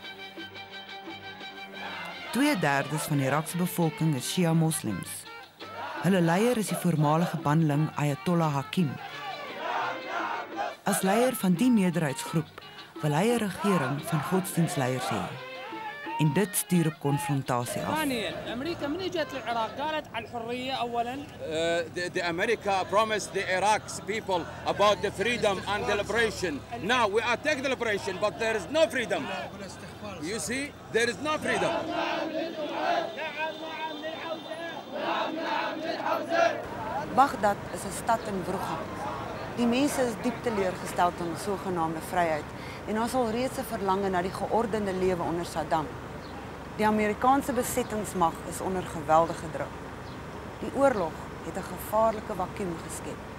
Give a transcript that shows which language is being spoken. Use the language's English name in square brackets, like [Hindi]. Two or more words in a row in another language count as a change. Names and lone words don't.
[Afrikaans] 2/3 van die Irakse bevolking is Shia moslems. Hulle leier is die voormalige bandeling Ayatollah Hakim. As leier van die meerderheidsgroep wil hy 'n regering van godsdienstleiers hê. En dit stuur op konfrontasie af. [Arabic] أمريكا من جت للعراق قالت على الحرية أولاً. [English] The America promised the Iraq's people about the freedom and the liberation. Now we are taking the liberation, but there is no freedom. You see, there is no freedom. [Afrikaans] Baghdad is 'n stad in wroeging. Die mense is diep teleurgesteld in sogenaamde vryheid en ons al reeds 'n verlange na die geordende lewe onder Saddam. Die Amerikaanse besettingsmag is onder geweldige druk. Die oorlog het 'n gevaarlike vakuum geskep.